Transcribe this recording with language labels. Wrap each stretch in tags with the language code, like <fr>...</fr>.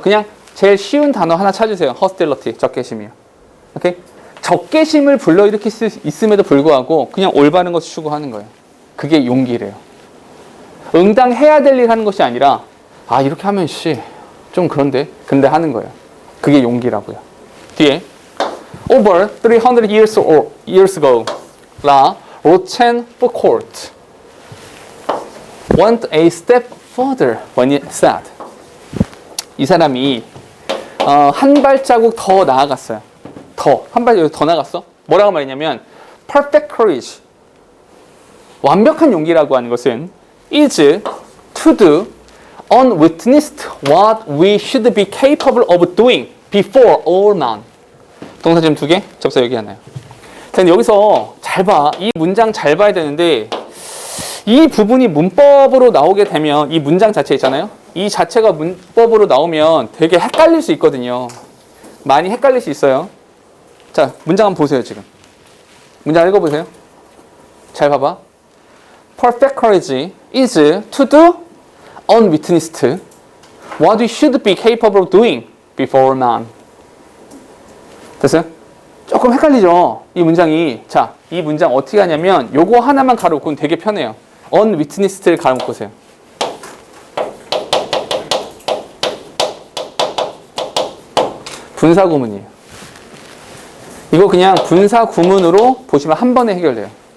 <ko>그냥 제일 쉬운 단어 하나 찾으세요. hostility. 적개심이요. 오케이? 적개심을 불러일으킬 수 있음에도 불구하고 그냥 올바른 것을 추구하는 거예요. 그게 용기래요. 응당해야 될 일 하는 것이 아니라 이렇게 하면 좀 그런데 근데 하는 거예요. 그게 용기라고요. 뒤에</ko> <en>Over 300 years ago, La Rochefoucauld went a step further when he said,</en> <ko>이 사람이 한 발자국 더 나아갔어요. 한 발자국 더 나갔어? 뭐라고 말했냐면</ko> <en>perfect courage,</en> <ko>완벽한 용기라고 하는 것은</ko> <en>is to do unwitnessed what we should be capable of doing before all men.</en> <ko>동사 지금 2개, 접사 여기 하나요. 자, 여기서 잘 봐. 이 문장 잘 봐야 되는데 이 부분이 문법으로 나오게 되면 이 문장 자체 있잖아요. 이 자체가 문법으로 나오면 되게 헷갈릴 수 있거든요. 많이 헷갈릴 수 있어요. 자, 문장 한번 보세요. 지금 문장 읽어보세요. 잘 봐봐.</ko> <en>Perfect courage is to do unwitnessed what we should be capable of doing before none.</en> <ko>됐어요? 조금 헷갈리죠? 이 문장이. 자, 이 문장 어떻게 하냐면 요거 하나만 가로놓고는 되게 편해요. unwitnessed를 가로놓고 보세요. 분사구문이에요. 이거 그냥 분사구문으로 보시면 한 번에 해결돼요.</ko>